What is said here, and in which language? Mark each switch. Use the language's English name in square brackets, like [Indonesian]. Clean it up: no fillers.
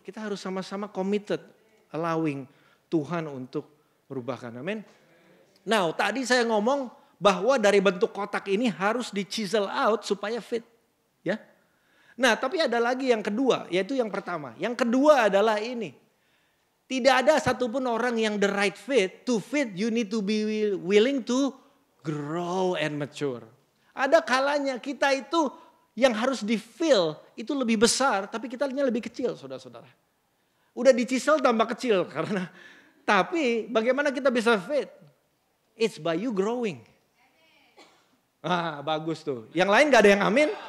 [Indonesian] Kita harus sama-sama [English] committed, allowing [Indonesian] Tuhan untuk merubahkan. Amin. Nah, tadi saya ngomong bahwa dari bentuk kotak ini harus di-chisel out supaya fit. Ya. Nah tapi ada lagi yang kedua, yaitu yang pertama. Yang kedua adalah ini. Tidak ada satupun orang yang [English] the right fit. To fit you need to be willing to grow and mature. [Indonesian] Ada kalanya kita itu yang harus di-fill itu lebih besar tapi kita lebih kecil saudara-saudara. Udah di-chisel tambah kecil karena. Tapi bagaimana kita bisa fit? [English] It's by you growing. [Indonesian] Bagus tuh. Yang lain gak ada yang amin?